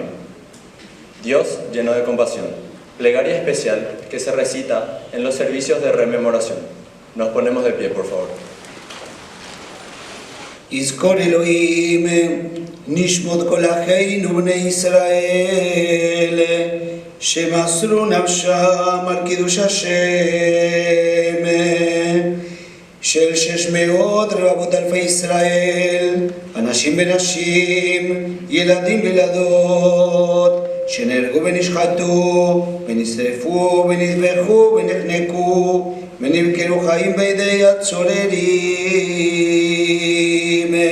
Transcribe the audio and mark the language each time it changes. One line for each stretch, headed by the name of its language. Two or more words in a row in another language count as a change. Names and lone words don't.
Spanish: Dios lleno de compasión, plegaria especial que se recita en los servicios de rememoración. Nos ponemos de pie, por favor.
Hebrew: יזכור אלוהים נשמות כל אחינו בני ישראל שמסרו נפשם על קידוש השם של 600 רבבות אלפי ישראל, אנשים ונשים, ילדים וילדות, שנהרגו ונשחטו, ונשרפו, ונטבחו, ונחנקו, ונמכרו חיים בידי הצוררים.